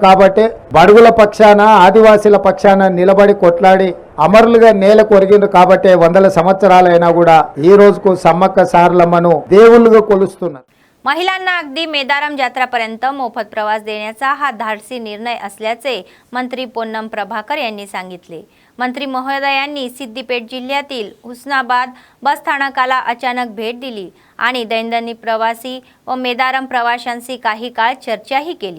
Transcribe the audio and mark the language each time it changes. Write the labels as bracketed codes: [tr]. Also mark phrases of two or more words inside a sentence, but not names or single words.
[te] కాబట్టి బడుగుల పక్షాన, ఆదివాసీల పక్షాన నిలబడి కొట్లాడి అమరులుగా నేల కొరిగిండ్రు. కాబట్టి 100 సంవత్సరాలైనా కూడా ఈ రోజుకు సమ్మక్క సారలమ్మను దేవుళ్ళుగా కొలుస్తున్నారు. [mr] महिलांना अगदी मेदारम जात्रापर्यंत मोफत प्रवास देण्याचा हा धाडसी निर्णय असल्याचे मंत्री पोन्नम प्रभाकर यांनी सांगितले. मंत्री महोदयांनी सिद्दीपेठ जिल्ह्यातील हुस्नाबाद बस स्थानकाला अचानक भेट दिली आणि दैनंदिन प्रवासी व मेदारम प्रवाशांशी काही काळ चर्चाही केली.